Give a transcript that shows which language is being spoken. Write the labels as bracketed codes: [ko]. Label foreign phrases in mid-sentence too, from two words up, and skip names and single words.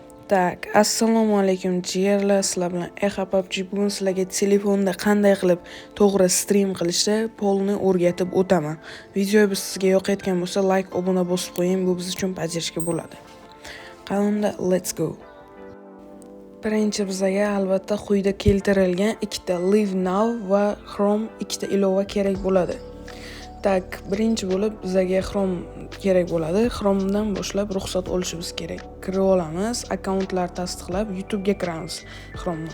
[uz] Tak, assalomu alaykum jigarlar, sizlar bilan PUBG. Bugun sizlarga telefonda qanday qilib to'g'ri stream qilishni polni o'rgatib o'taman. Video sizga yoqayotgan bo'lsa, like, obuna bosib qo'ying, bu biz uchun bajarishga bo'ladi. Qanunda [en] let's go. [uz] Birinchi bizga albatta quyida keltirilgan ikkita Live Now va Chrome ikkita ilova kerak bo'ladi. Tak, birinchi bo'lib bizga Chrome kerak bo'ladi. Chromedan boshlab ruxsat olishimiz kerak. Kirib olamiz, akkauntlar tasdiqlab YouTube ga kiramiz Chromedan.